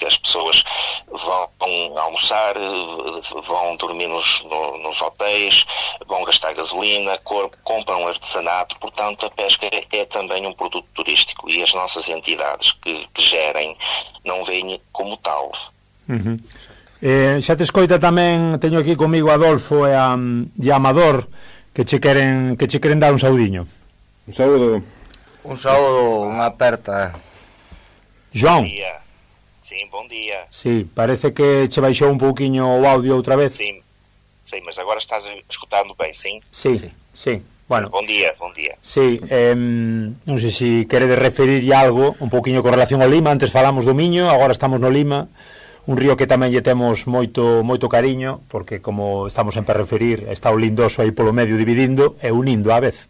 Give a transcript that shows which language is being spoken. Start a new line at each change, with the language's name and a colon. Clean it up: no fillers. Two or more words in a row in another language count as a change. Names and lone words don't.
Portuguese: As pessoas vão almoçar, vão dormir nos hotéis, vão gastar gasolina, compram artesanato. Portanto, a pesca é também um produto turístico, e as nossas entidades que gerem não veem como tal. Uhum.
Galician: Xa te escoita tamén, teño aquí comigo Adolfo e a Amador, que che queren dar un saudiño. Un saúdo. Un saúdo, unha aperta. João.
Portuguese: Bom dia. Sim, bom dia.
Galician: Sí, parece que che baixou un pouquiño o audio outra vez.
Portuguese: Sim, mas agora estás escutando bem, sim?
Galician: Sí. Bueno,
Portuguese: bom dia.
Galician: Sí, non sei se queredes referirlle algo un pouquiño con relación ao Lima. Antes falamos do Miño, agora estamos no Lima, un río que tamén lle temos moito cariño, porque, como estamos sempre a referir, está o Lindoso aí polo medio dividindo e unindo á vez.